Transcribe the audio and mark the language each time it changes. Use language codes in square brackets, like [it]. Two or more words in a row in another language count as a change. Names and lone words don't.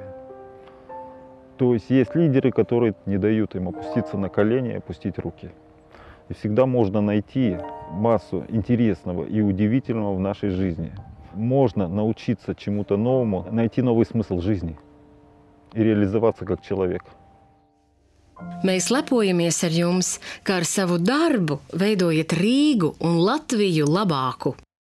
[ru] То есть есть лидеры, которые не дают им опуститься на колени и опустить руки. И всегда можно найти массу интересного и удивительного в нашей жизни. Можно научиться чему-то новому, найти новый смысл жизни и реализоваться как человек. [lv] Mēs lepojamies ar jums, kā ar savu darbu veidojat Rīgu un Latviju labāku.